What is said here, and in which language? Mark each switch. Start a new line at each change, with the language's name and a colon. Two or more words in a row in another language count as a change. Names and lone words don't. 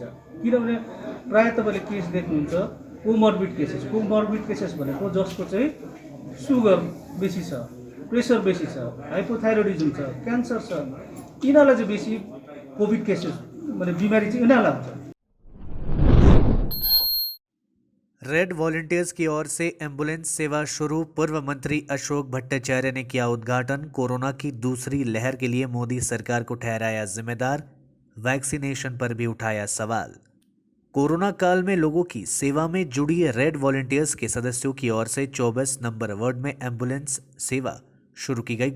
Nepali: किनभने प्रायः तपाईँले केस देख्नुहुन्छ
English: comorbid cases
Nepali: भनेको जसको चाहिँ सुगर बेसी छ, प्रेसर बेसी छ, हाइपोथाइरोइडिज्म छ, क्यान्सर छ, यिनीहरूलाई चाहिँ बेसी
English: COVID cases
Nepali: माने बिमारी चाहिँ यिनीहरूलाई हुन्छ।
Hindi: रेड वॉलंटियर्स की ओर से एम्बुलेंस सेवा शुरू, पूर्व मंत्री अशोक भट्टाचार्य ने किया उद्घाटन। कोरोना की दूसरी लहर के लिए मोदी सरकार को ठहराया जिम्मेदार, वैक्सीनेशन पर भी उठाया सवाल। कोरोना काल में लोगों की सेवा में जुड़ी रेड वॉलंटियर्स के सदस्यों की ओर से 24 नंबर वार्ड में एम्बुलेंस सेवा शुरू की गई।